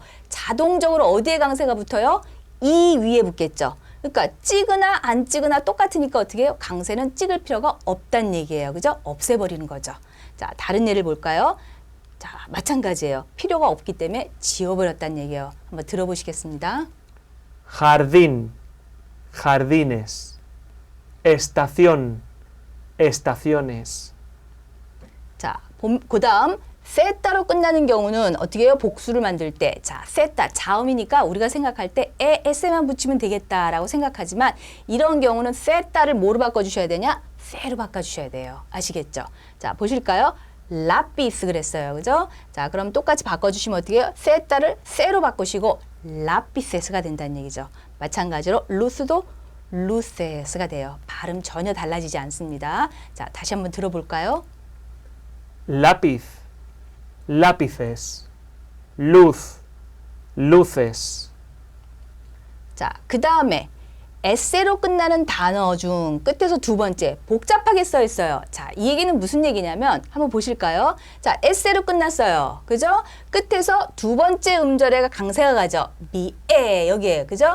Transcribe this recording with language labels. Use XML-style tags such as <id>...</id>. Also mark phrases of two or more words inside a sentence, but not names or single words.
<ko>자동적으로 어디에 강세가 붙어요? 이 위에 붙겠죠. 그러니까 찍으나 안 찍으나 똑같으니까 어떻게 해요? 강세는 찍을 필요가 없다는 얘기예요. 그죠? 없애버리는 거죠. 자, 다른 예를 볼까요? 자, 마찬가지예요. 필요가 없기 때문에 지워버렸다는 얘기예요. 한번 들어보시겠습니다.</ko> <es>Jardín, jardines. Estación, estaciones.</es> <ko>자, 그 다음 세타로 끝나는 경우는 어떻게 해요? 복수를 만들 때. 자, 세타, 자음이니까 우리가 생각할 때 s만 붙이면 되겠다라고 생각하지만 이런 경우는 세타를 뭐로 바꿔주셔야 되냐? 세로 바꿔주셔야 돼요. 아시겠죠? 자, 보실까요? lápiz 그랬어요. 그죠? 자, 그럼 똑같이 바꿔주시면 어떻게 해요? 세자를 세로 바꾸시고 lapices가 된다는 얘기죠. 마찬가지로 luce도 luces가 돼요. 발음 전혀 달라지지 않습니다. 자, 다시 한번 들어볼까요?</ko> <es>lápiz, lápices, luz, luces.</es> <ko>자, 그 다음에 에세로 끝나는 단어 중 끝에서 두 번째 복잡하게 써 있어요. 자, 이 얘기는 무슨 얘기냐면 한번 보실까요? 자, 에세로 끝났어요. 그죠? 끝에서 두 번째 음절에 강세가 가죠. 미에 여기에 그죠?</ko>